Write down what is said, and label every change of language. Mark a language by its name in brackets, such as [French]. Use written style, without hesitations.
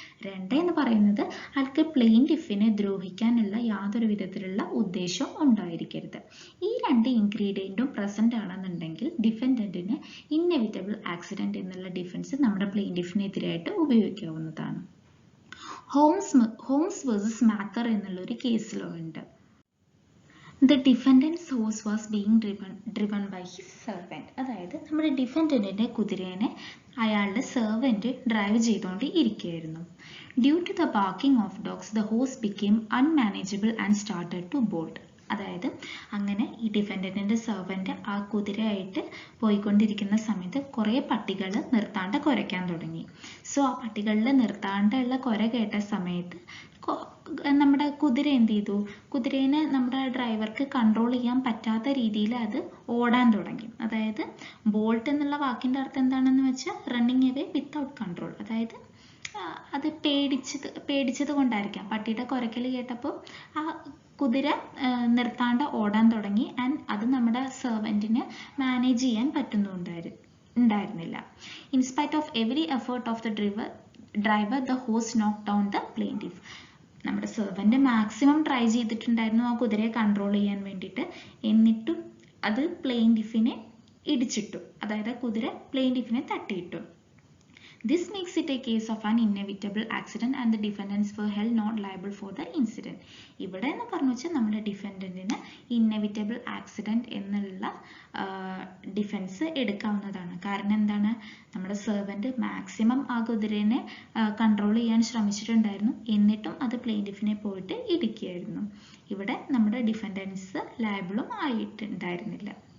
[Malayalam] 2 എന്ന് പറയുന്നത് അയാൾക്ക് പ്ലെയിൻറ്റിഫിനെ ദ്രോഹിക്കാനുള്ള യാതൊരു വിധത്തിലുള്ള ഉദ്ദേശവും ഉണ്ടായിരിക്കരുത്. ഈ 2 ഇൻഗ്രീഡിയൻറ്റും പ്രസന്റ് ആണെന്നുണ്ടെങ്കിൽ ഡിഫൻഡന്റിന് ഇന്നെവിറ്റബിൾ ആക്സിഡന്റ് എന്നുള്ള ഡിഫൻസ് നമ്മുടെ പ്ലെയിൻറ്റിഫിനെതിരായിട്ട് ഉപയോഗിക്കാവുന്നതാണ്. ഹോംസ് വേഴ്സസ് മാത്തർ എന്നുള്ള ഒരു കേസ് ലോ ഉണ്ട്. [English] The defendant's horse was being driven by his servant. [Malayalam] അതായത് നമ്മുടെ ഡിഫൻഡന്റിന്റെ കുതിരേനെ അയാളുടെ സെർവന്റ് ഡ്രൈവ് ചെയ്തുകൊണ്ട് ഇരിക്കുകയായിരുന്നു. [English] Due to the barking of dogs, the horse became unmanageable and started to bolt. [Malayalam] അതായത് അങ്ങനെ ഈ ഡിഫൻഡന്റിന്റെ സെർവന്റ് ആ കുതിരയായിട്ട് പോയിക്കൊണ്ടിരിക്കുന്ന സമയത്ത് കുറേ പട്ടികൾ നിർത്താണ്ട് കുരയ്ക്കാൻ തുടങ്ങി. സോ ആ പട്ടികളിൽ നിർത്താണ്ടുള്ള കുര കേട്ട സമയത്ത് നമ്മുടെ കുതിര എന്ത് ചെയ്തു? കുതിരേനെ നമ്മുടെ ഡ്രൈവർക്ക് കൺട്രോൾ ചെയ്യാൻ പറ്റാത്ത രീതിയിൽ അത് ഓടാൻ തുടങ്ങി. അതായത് ബോൾട്ട് എന്നുള്ള വാക്കിന്റെ അർത്ഥം എന്താണെന്ന് വെച്ചാൽ [English] Running away without control. [Malayalam] അതായത് അത് പേടിച്ചത് കൊണ്ടായിരിക്കാം. പട്ടിയുടെ കുരയ്ക്കൽ കേട്ടപ്പോൾ ആ കുതിര നിർത്താണ്ട് ഓടാൻ തുടങ്ങി. ആൻഡ് അത് നമ്മുടെ സെർവന്റിന് മാനേജ് ചെയ്യാൻ പറ്റുന്നുണ്ടായിരുന്നില്ല. [English] In spite of every effort of the driver the horse knock down the plaintiff. [Malayalam] നമ്മുടെ സെർവന്റ് മാക്സിമം ട്രൈ ചെയ്തിട്ടുണ്ടായിരുന്നു ആ കുതിരയെ കൺട്രോൾ ചെയ്യാൻ വേണ്ടിയിട്ട്. എന്നിട്ടും അത് പ്ലെയിൻറ്റിഫിനെ ഇടിച്ചിട്ടു. അതായത് കുതിര പ്ലെയിൻറ്റിഫിനെ തട്ടിയിട്ടു. [English] This makes it a case of an inevitable accident and the defendants were held not liable for the incident. [Malayalam] ഇവിടെ എന്ന് പറഞ്ഞു വെച്ചാൽ നമ്മുടെ ഡിഫൻഡന്റിന് ഇന്നെവിറ്റബിൾ ആക്സിഡന്റ് എന്നുള്ള ഡിഫൻസ് എടുക്കാവുന്നതാണ്. കാരണം എന്താണ്? നമ്മുടെ സെർവന്റ് മാക്സിമം ആ കുതിരേനെ കൺട്രോൾ ചെയ്യാൻ ശ്രമിച്ചിട്ടുണ്ടായിരുന്നു. എന്നിട്ടും അത് പ്ലെയിൻറ്റിഫിനെ പോയിട്ട് ഇടിക്കുകയായിരുന്നു. ഇവിടെ നമ്മുടെ ഡിഫൻഡൻസ് ലയബിളും ആയിട്ടുണ്ടായിരുന്നില്ല.